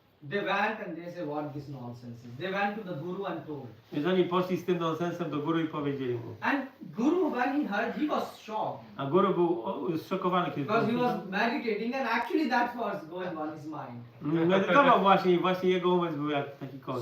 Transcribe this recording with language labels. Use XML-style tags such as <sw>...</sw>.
<en>They went and they said, what this nonsense is. They went to the guru and told.</en> <pl>Więc oni poszli z tym nonsensem do guru i powiedzieli mu.</pl> <en>And guru, when he heard, he was shocked.</en> <pl>A guru był zszokowany, kiedy to</pl> <en>Because he</en> <pl>usłyszał.</pl> <en>was meditating and actually that was going on his mind.</en> <pl>Medytował właśnie i właśnie jego umysł był jak taki koń.</pl>